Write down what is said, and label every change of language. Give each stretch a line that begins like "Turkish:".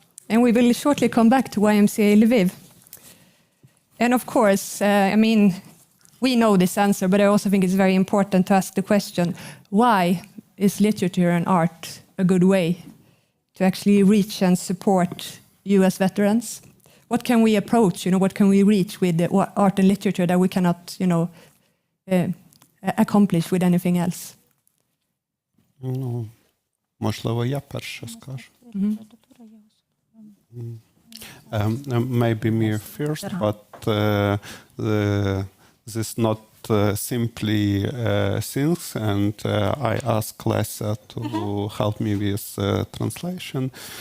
English: And we will shortly come back to YMCA Lviv. And of course, we know this answer, but I also think it's very important to ask the question, why is literature and art a good way to actually reach and support you as veterans? What can we approach, what can we reach with the art and literature that we cannot, accomplish with anything else?
Ukrainian: Ну, можливо, я перше скажу. Mm-hmm.
English: Maybe me first, but this not simply things, and I ask Lesa to help me with translation.